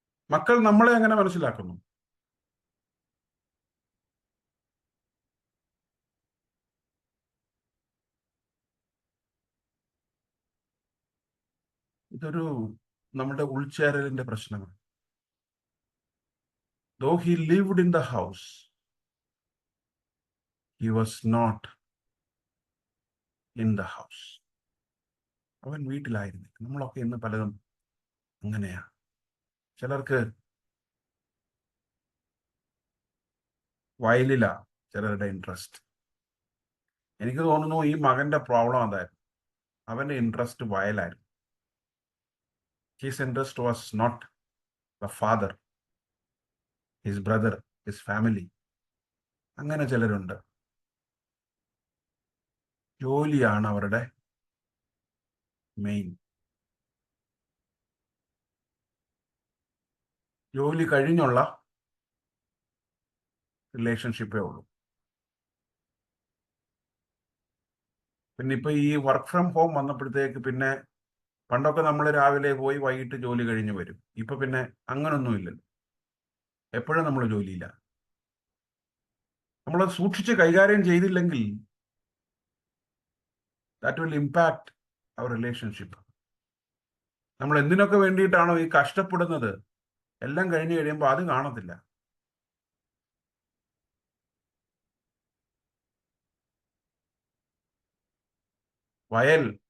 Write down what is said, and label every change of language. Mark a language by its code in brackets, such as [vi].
[ml] മക്കൾ നമ്മളെ എങ്ങനെ മനസ്സിലാക്കുന്നു? ഇതൊരു നമ്മുടെ ഉൾച്ചേരലിന്റെ പ്രശ്നമാണ്. [en] Though he lived in the house, he was not in the house. [ml] അവൻ വീട്ടിലായിരുന്നു. നമ്മളൊക്കെ ഇന്ന് പലതും അങ്ങനെയാ. ചിലർക്ക് വയലിലാ ചിലരുടെ ഇൻട്രസ്റ്റ്. എനിക്ക് തോന്നുന്നു ഈ മകന്റെ പ്രോബ്ലം അതായിരുന്നു. അവന്റെ interest വയലായിരുന്നു. [en] His interest was not the father, his brother, his family. [ml] അങ്ങനെ ചിലരുണ്ട്. ജോലിയാണ് അവരുടെ മെയിൻ. ജോലി കഴിഞ്ഞുള്ള റിലേഷൻഷിപ്പേ ഉള്ളൂ. പിന്നെ ഇപ്പൊ ഈ വർക്ക് ഫ്രം ഹോം വന്നപ്പോഴത്തേക്ക് പിന്നെ പണ്ടൊക്കെ നമ്മൾ രാവിലെ പോയി വൈകിട്ട് ജോലി കഴിഞ്ഞ് വരും. ഇപ്പൊ പിന്നെ അങ്ങനൊന്നുമില്ലല്ലോ. എപ്പോഴും നമ്മൾ ജോലിയില്ല. നമ്മൾ സൂക്ഷിച്ച് കൈകാര്യം ചെയ്തില്ലെങ്കിൽ [en] that will impact our relationship. [ml] നമ്മൾ എന്തിനൊക്കെ വേണ്ടിയിട്ടാണോ ഈ കഷ്ടപ്പെടുന്നത്, എല്ലാം കഴിഞ്ഞ് കഴിയുമ്പോൾ അത് കാണത്തില്ല. വയൽ